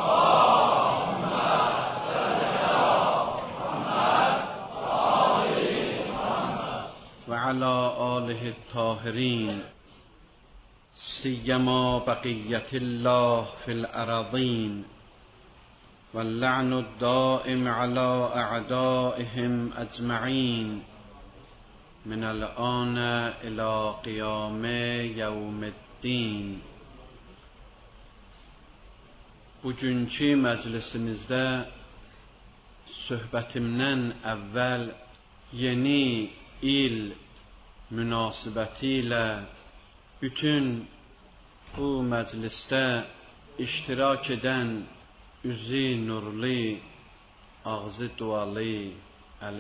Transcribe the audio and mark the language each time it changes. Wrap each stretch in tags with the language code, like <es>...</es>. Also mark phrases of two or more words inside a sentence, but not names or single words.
<ar>وعلى آله الطاهرين سيما بقية الله في الأراضين واللعن الدائم على أعدائهم أجمعين من الآن إلى قيام يوم الدين.</ar> <az>bugünkü məclisimizdə söhbətimdən əvvəl yeni il münasibətilə bütün bu məclisdə iştirak edən üzü nurlu, ağzı dualı, əli</az>